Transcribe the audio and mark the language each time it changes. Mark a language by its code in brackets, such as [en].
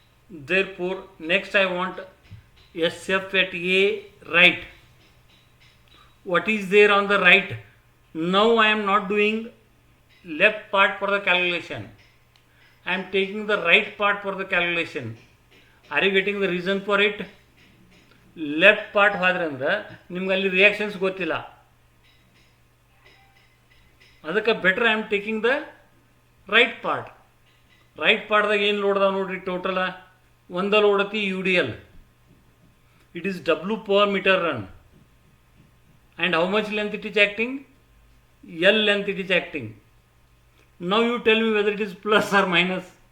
[en] Therefore next I want SF at A right. What is there on the right? Now I am not doing left part for the calculation, I am taking the right part for the calculation. Are you getting the reason for it? [kn] Left part ಹೋದ್ರೆ ಅಂದ್ರೆ ನಿಮ್ಗೆ ಅಲ್ಲಿ reactions ಗೊತ್ತಿಲ್ಲ, ಅದಕ್ಕೆ [en] Better I am taking the right part. [kn] Right ಪಾರ್ಟ್ದಾಗ ಏನು ಲೋಡ್ದಾವ ನೋಡ್ರಿ, total ಒಂದ ಲೋಡತಿ UDL. [en] It is W per meter run. And how much length it is acting? L length it is acting. Now you tell me whether it is plus or minus.